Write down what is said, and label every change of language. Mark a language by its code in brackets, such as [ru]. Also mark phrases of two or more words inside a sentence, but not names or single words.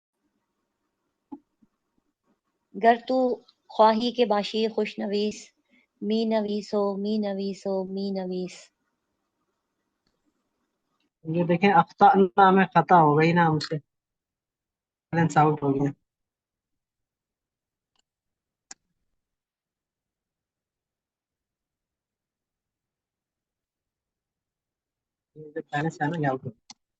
[fa] گر تو خواہی کے باشی خوش نویس می نویسو می نویسو می نویس. [ur] یہ دیکھیں اخطا نام ہے، خطا ہو گئی نا ہم سے، [en] balance out [ur] ہو گیا. بیلنس ہے نا یہ آؤٹ ہو گیا.